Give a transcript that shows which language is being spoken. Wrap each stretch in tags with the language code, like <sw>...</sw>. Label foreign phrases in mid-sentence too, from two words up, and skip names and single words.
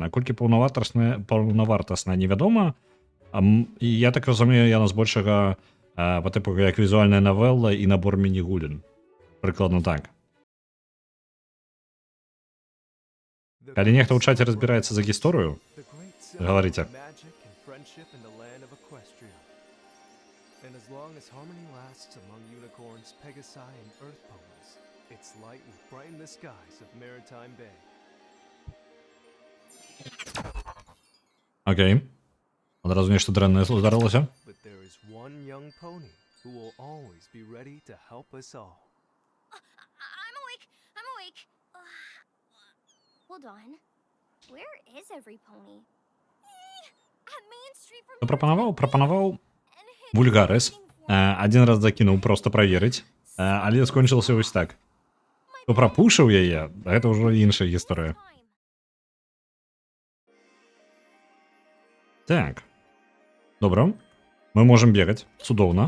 <be>Наколькі паўнавартасная невядома. І я так разумею, яна збольшага па тыпу як візуальная навелла і набор міні-гулін. Прыкладна так. Калі нехта ў чаце разбіраецца за гісторыю,</be> <ru>говорите.</ru> <en>And as long as harmony lasts among unicorns, Pegasi, and earth ponies, its light will brighten the skies of Maritime Bay.</en> <be>Окей. Одразу нешта дрэннае здарылася.</be> <en>But there is one young pony who will always be ready to help us all. I'm awake. I'm awake. Hold on. Where is every pony? At Main Street from</en> <be>Прапанаваў Вульгарес. Адзін раз закінуў проста праверыць, але скончылася вось так. Хто прапушыў яе, гэта ўжо іншая гісторыя. Так. Добра. Мы можам бегаць. Цудоўна.</be>